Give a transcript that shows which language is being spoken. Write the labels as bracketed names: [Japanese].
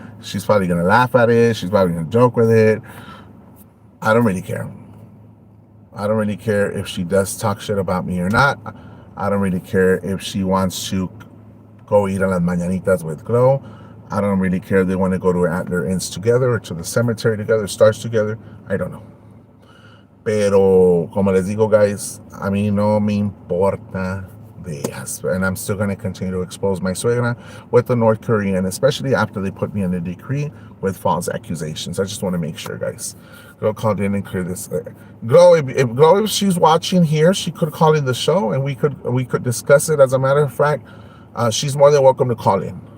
[English] She's probably gonna laugh at it. She's probably gonna joke with it. I don't really care. I don't really care if she does talk shit about me or not. I don't really care if she wants to go eat a las mañanitas with Glow. I don't really care if they want to go to their ends together or to the cemetery together, stars together. I don't know. [Spanish] Pero, como les digo, guys, a mí no me importa de ellas. [English] And I'm still going to continue to expose my suegra with the North Korean, especially after they put me in a decree with false accusations. I just want to make sure, guys. Girl called in and clear this. Glow, if she's watching here, she could call in the show and we could discuss it. As a matter of fact, she's more than welcome to call in.